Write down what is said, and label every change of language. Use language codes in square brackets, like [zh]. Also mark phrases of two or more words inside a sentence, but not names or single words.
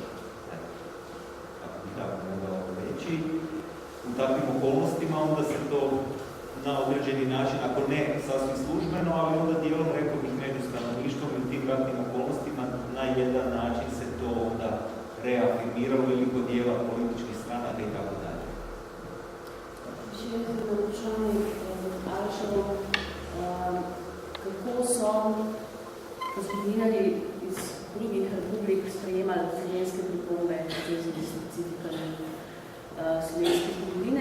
[hr] Kako bi tako mogao reći, u takvim okolnostima onda se to na određeni način, ako ne sasvim službeno, ali onda dijelom, rekao bih, među stanovništvom i tim ratnim okolnostima na jedan način se to onda reafirmiralo ili kod dijela političkih stranaka i tako dalje. [sl] Še enkrat na vprašanje Aleševo, kako so zgodovinarji iz drugih republik sprejemali slovenske pripombe v zvezi s specifikami slovenske zgodovine.